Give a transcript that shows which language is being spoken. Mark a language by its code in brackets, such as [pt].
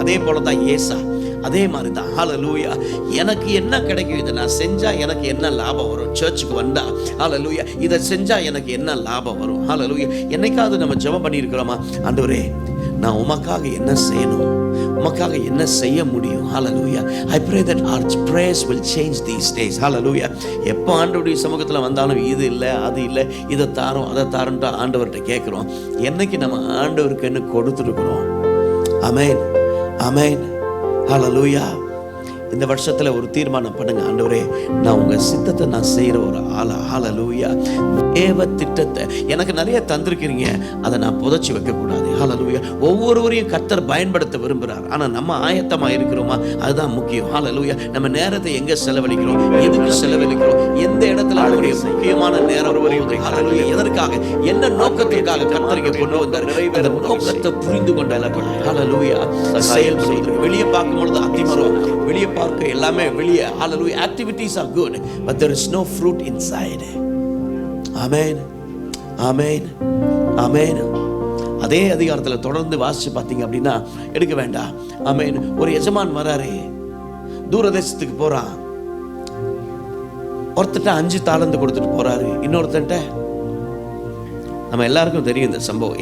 [ta] அதே போல தான் ஏசா, அதே மாதிரி தான். ஹல்லேலூயா. எனக்கு என்ன கிடைக்கும், இதை நான் செஞ்சா எனக்கு என்ன லாபம் வரும், சர்ச்சுக்கு வந்தா ஹல்லேலூயா இதை செஞ்சா எனக்கு என்ன லாபம் வரும். ஹல்லேலூயா. என்னைக்காவது நம்ம ஜெபம் பண்ணியிருக்கிறோமா, ஆண்டவரே நான் உமக்காக என்ன செய்யணும், உமக்காக என்ன செய்ய முடியும். ஹல்லேலூயா. [en] I pray that our prayers will change these days. [ta] ஹல்லேலூயா. எப்போ ஆண்டவருடைய சமூகத்தில் வந்தாலும் இது இல்லை அது இல்லை இதை தாரோம் அதை தாரோன்ட்டு ஆண்டவர்கிட்ட கேட்குறோம். என்னைக்கு நம்ம ஆண்டவருக்கு என்ன கொடுத்துருக்குறோம். ஆமென் ஆமென். ஹல்லேலூயா. இந்த வருஷத்தில் ஒரு தீர்மானம் பண்ணுங்க, ஆண்டவரே நான் உங்கள் சித்தத்தை நான் செய்கிற ஒரு ஆளா. ஹல்லேலூயா. தேவ திட்டத்தை எனக்கு நிறைய தந்திருக்கிறீங்க, அதை நான் புதைச்சி வைக்கக்கூடாது. ஹல்லேலூயா. ஒவ்வொருவரையும் கர்த்தர் பயன்படுத்த விரும்புகிறார். ஆனால் நம்ம ஆயத்தமாக இருக்கிறோமா, அதுதான் முக்கியம். ஹல்லேலூயா. நம்ம நேரத்தை எங்கே செலவழிக்கிறோம், எதுக்கு செலவழிக்கிறோம், எந்த இடத்துல அவருடைய முக்கியமான நேரம் வருகிறது. ஹல்லேலூயா. எதற்காக, என்ன நோக்கத்திற்காக கர்த்தருக்கு கொண்டு வந்தார், அந்த நோக்கத்தை புரிந்து கொண்டால் ஹல்லேலூயா செயல்படுவதற்கு. வெளியே பார்க்கும் பொழுது அத்திமரம், வெளியே பார்க்க எல்லாமே வெளியே. ஹல்லேலூயா. [en] activities are good but there is no fruit inside. [ta] ஆமென் ஆமென் ஆமென். அதே அதிகாரத்தில் தொடர்ந்து வாசிச்சு பார்த்தீங்க அப்படின்னா எடுக்க வேண்டாம். ஆமென். ஒரு எஜமான் வராரு, தூரதேசத்துக்கு போறான். ஒருத்தட்ட 5 தாலந்து கொடுத்துட்டு போறாரு, இன்னொருத்தன்ட்ட நம்ம எல்லாருக்கும் தெரியும் இந்த சம்பவம்.